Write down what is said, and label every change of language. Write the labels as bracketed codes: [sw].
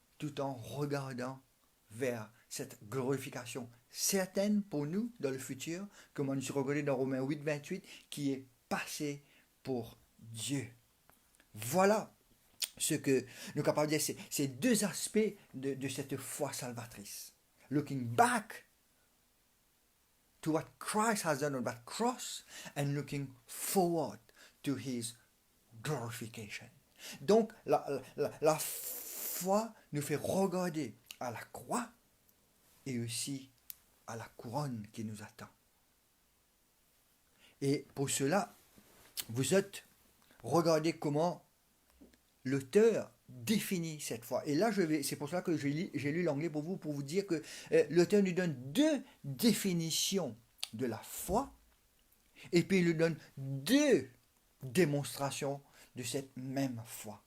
[fr] Tout en regardant vers cette glorification certaine pour nous dans le futur, comme on nous regardé dans Romains 8, 28, qui est passé pour Dieu. Voilà ce que nous sommes capables de dire, ces deux aspects de cette foi salvatrice. [en] Looking back to what Christ has done on that cross and looking forward to his glorification. [fr] Donc, la foi nous fait regarder à la croix et aussi à la couronne qui nous attend. Et pour cela, vous êtes regardez comment l'auteur définit cette foi. Et là, c'est pour cela que j'ai lu l'anglais pour vous dire que l'auteur nous donne deux définitions de la foi, et puis il nous donne deux démonstrations de cette même foi.